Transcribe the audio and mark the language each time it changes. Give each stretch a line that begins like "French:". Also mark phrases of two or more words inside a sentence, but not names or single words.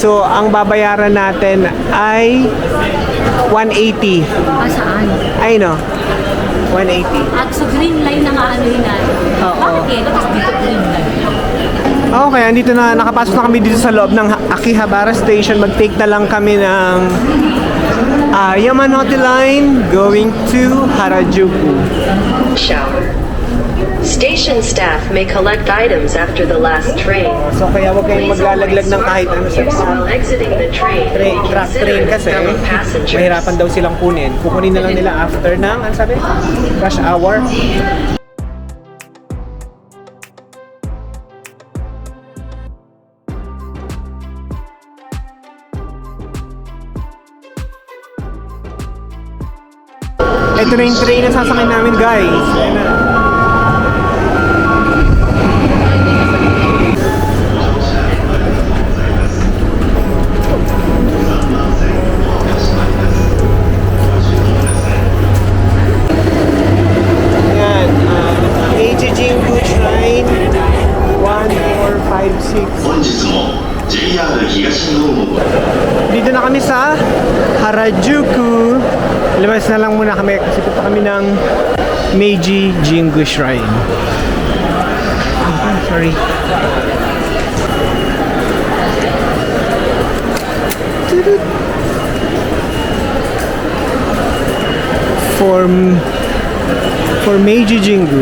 Filipino: So, ang babayaran natin ay 180. Saan? Ay, no? 180. At sa green line na nga ano yun natin. Oo. Bakit eh? Tapos dito green line. Okay, andito na, nakapasok na kami dito sa loob ng Akihabara Station. Mag-take na lang kami ng Yamanote Line
English: going to
Filipino: Harajuku. Shower.
English: Station staff may collect items after the last train.
Filipino: So kaya wag kayong maglalaglag ng kahit ano sa
English: While exiting the train, truck consider
Filipino: train kasi
English: fellow passengers.
Filipino: mahirapan daw silang kunin. Kukunin na lang nila after ng, ano sabi?
English: Rush hour.
Filipino: Ito na yung train na sasakay namin, guys. Ayan na. Ayan, Meiji Jingu Shrine 1456.
Japanese: 本日も JR 東日本を
Filipino: Dito na kami sa Harajuku. Labas na lang muna kami kasi punta kami ng Meiji Jingu Shrine.
English: Sorry. For Meiji Jingu.